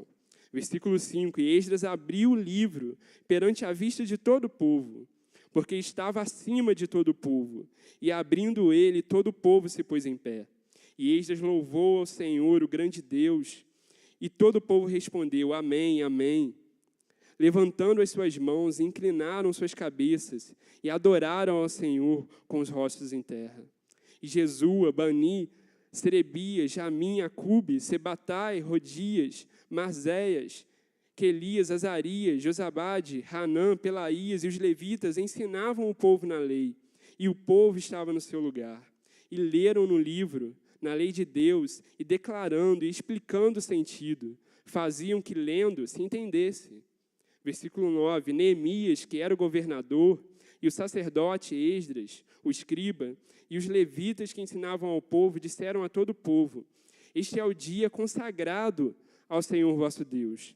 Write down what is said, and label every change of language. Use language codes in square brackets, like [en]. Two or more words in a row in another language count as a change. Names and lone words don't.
[pt] Versículo 5, e Esdras abriu o livro perante a vista de todo o povo, porque estava acima de todo o povo, e abrindo ele, todo o povo se pôs em pé. E Esdras louvou ao Senhor, o grande Deus, e todo o povo respondeu, amém, amém. Levantando as suas mãos, inclinaram suas cabeças, e adoraram ao Senhor com os rostos em terra. E Jesua, Bani, Serebias, Jamim, Acube, Sebatai, Rodias, Marzéias, Quelias, Azarias, Josabade, Hanã, Pelaías e os levitas ensinavam o povo na lei, e o povo estava no seu lugar. E leram no livro, na lei de Deus, e declarando e explicando o sentido, faziam que lendo se entendesse. Versículo 9, Neemias, que era o governador, e o sacerdote Esdras, o escriba, e os levitas que ensinavam ao povo, disseram a todo o povo, este é o dia consagrado ao Senhor vosso Deus.